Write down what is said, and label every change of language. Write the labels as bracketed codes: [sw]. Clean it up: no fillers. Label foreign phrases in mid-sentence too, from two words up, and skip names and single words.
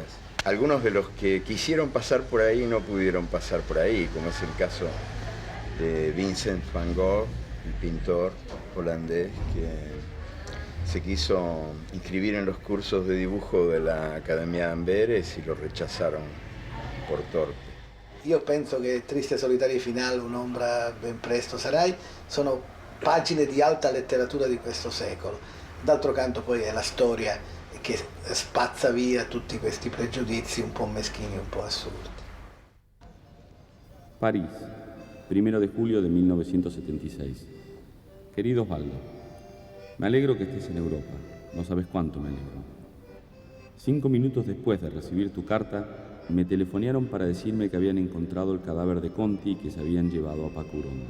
[es] Algunos de los que quisieron pasar por ahí no pudieron pasar por ahí, como es el caso de Vincent van Gogh, el pintor holandés que se quiso inscribir en los cursos de dibujo de la Accademia de Amberes y lo rechazaron por torpe. [it] Io penso che Triste e solitario finale, un'ombra ben presto sarai, sono pagine di alta letteratura di questo secolo. D'altro canto poi è la storia che spazza via tutti questi pregiudizi un po' meschini, un po' assurdi. [es] París, 1 de julio de 1976. Querido Osvaldo, me alegro que estés en Europa, no sabes cuánto me alegro. 5 minutos después de recibir tu carta, me telefonearon para decirme que habían encontrado el cadáver de Conti y que se habían llevado a Paco Urondo.